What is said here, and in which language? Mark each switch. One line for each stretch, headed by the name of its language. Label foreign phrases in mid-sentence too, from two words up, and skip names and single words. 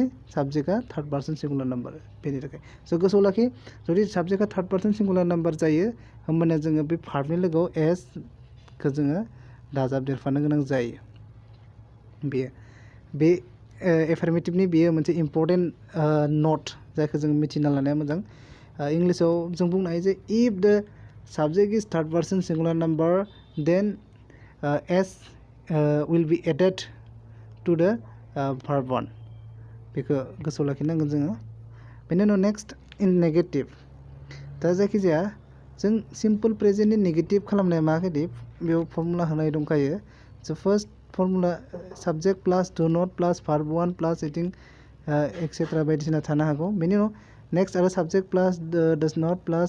Bodo: साबजेक्टआ
English: third person singular number
Bodo: बेनि थाखाय। स' गोसोआव लाखि जुदि साबजेक्टआ
English: third person singular number
Bodo: जायो होमबाना जोङो बे भार्बनि लोगोआव एसखौ जोङो दाजाबदेरफानो गोनां जायो। बे एफार्मेटिभनि बेयो मोनसे
English: important note
Bodo: जायखौ जों मिथिना लानाया मोजां। इंलिसाव जों बुंनो हायो जे
English: if the subject is third person singular number then s will be added to the verb
Bodo: 1 बेखौ गोसोआव लाखिनांगोन जोङो। बेनि उनाव
English: next in negative.
Bodo: दा जायखिजाया जों सिम्पल प्रेजेन्टनि नेगेटिभ खालामनाया माबायदि बेयाव फर्मुला होनाय दंखायो स'
English: first formula subject plus do not plus verb
Bodo: 1 प्लास इथिं एक्सेट्रा बायदिसिना थानो हागौ बेनि उनाव नेक्स्ट आरो
English: subject plus does not plus